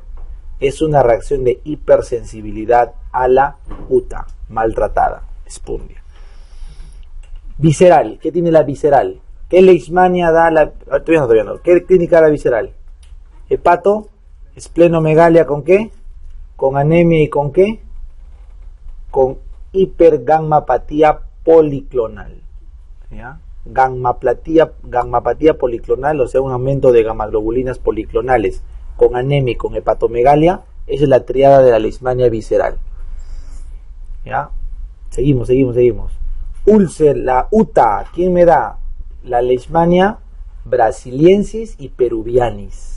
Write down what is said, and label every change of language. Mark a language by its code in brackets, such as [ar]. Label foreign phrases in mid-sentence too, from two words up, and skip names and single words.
[es] Es una reacción de hipersensibilidad a la UTA, maltratada, espundia. Visceral, ¿qué tiene la visceral? ¿Qué leishmania da la...? Todavía no. ¿Qué clínica da la visceral? Hepato, esplenomegalia, ¿con qué? Con anemia y ¿con qué? Con hipergammapatía policlonal. ¿Ya? Gammapatía policlonal, o sea, un aumento de gamaglobulinas policlonales con anemia y con hepatomegalia. Esa es la triada de la leishmania visceral. ¿Ya? Seguimos. Úlcer, la UTA, ¿quién me da? La leishmania brasiliensis y peruvianis.